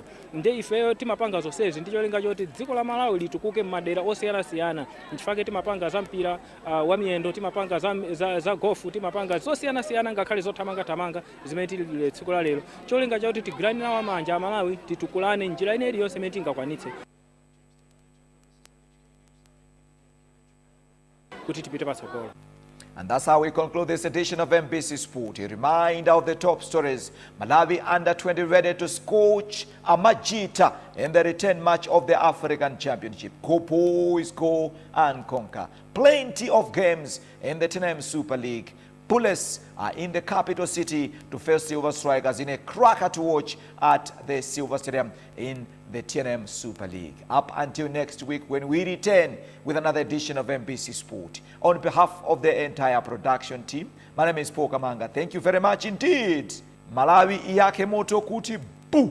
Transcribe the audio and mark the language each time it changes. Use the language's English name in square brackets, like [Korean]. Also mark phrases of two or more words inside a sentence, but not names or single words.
[Nyanja] Ndiye ifeyo timapanga zonsezi ndi cholinga choti dziko la Malawi litukuke m'madera osiyanasiyana. Nchifukwa timapanga za mpira wa miyendo, timapanga za golf, timapanga zosiyanasiyana ngakhale zothamanga zimene tili tsiku la lero. Cholinga choti tigwirane nawo manja Malawi titukulane njira ine iliyonse imene tingakwanitse. [English] And that's how we conclude this edition of MBC Sport. A reminder of the top stories. Malawi under-20 ready to scorch Amajita in the return match of the African Championship. Pupils go and conquer. Plenty of games in the TNM Super League. Pupils are in the capital city to face Silver Strikers in a cracker to watch at the Silver Stadium in the TNM Super League. Up until next week when we return with another edition of MBC Sport. On behalf of the entire production team, my name is Paul Kamanga. Thank you very much indeed. [Nyanja] Malawi iyake moto kuti boo.